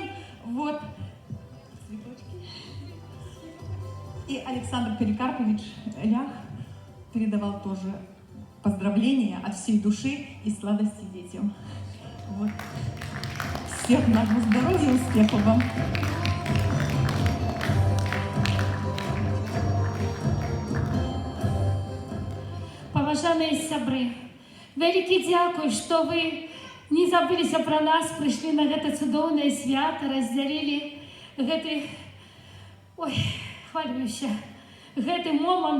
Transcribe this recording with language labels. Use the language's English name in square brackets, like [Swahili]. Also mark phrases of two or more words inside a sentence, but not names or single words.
[Russian] Вот цветочки. И Александр Перекарпович Лях передавал тоже поздравления от всей души и сладости детям. Вот. Всех нашего здоровья, успехов вам! [Belarusian] Паважаныя сябры, вялікі дзякуй, што вы не забыліся пра нас, прыйшлі на гэта цудоўнае свята, раздзялілі гэты, хвалююся, гэты момант.